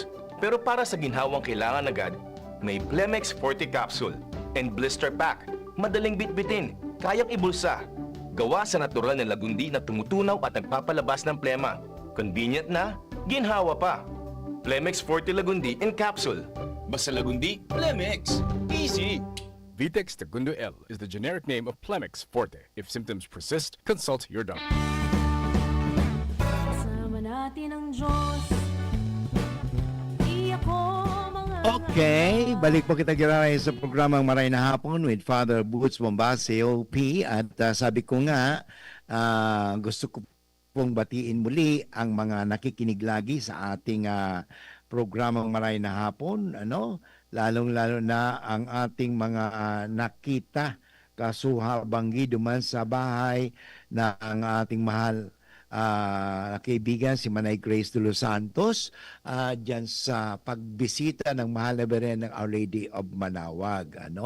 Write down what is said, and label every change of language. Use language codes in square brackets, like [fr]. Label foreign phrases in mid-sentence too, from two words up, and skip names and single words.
[tl] Pero para sa ginhawang kailangan agad, may Plemex Forte Capsule and Blister Pack. Madaling bitbitin, kayang ibulsa. Gawa sa natural na lagundi na tumutunaw at nagpapalabas ng plema. Convenient na, ginhawa pa. Plemex Forte Lagundi in Capsule. Basta Lagundi, Plemex. Easy! [en] Vitex Segundo L is the generic name of Plemex Forte. If symptoms persist, consult your doctor. [tl] Kasama natin ang Diyos. Di ako mga Okay, [bik] balik po kita giraray sa programang Maray na Hapon with Father Boots Bombase, OP. [tl] At sabi ko nga, gusto ko pong batiin muli ang mga nakikinig lagi sa ating programang Maray na Hapon. Lalong-lalo na ang ating mga nakita kasuhabanggi duman sa bahay na ang ating mahal kaibigan si Manay Grace de los Santos dyan sa pagbisita ng mahal na Beren ng Our Lady of Manawag.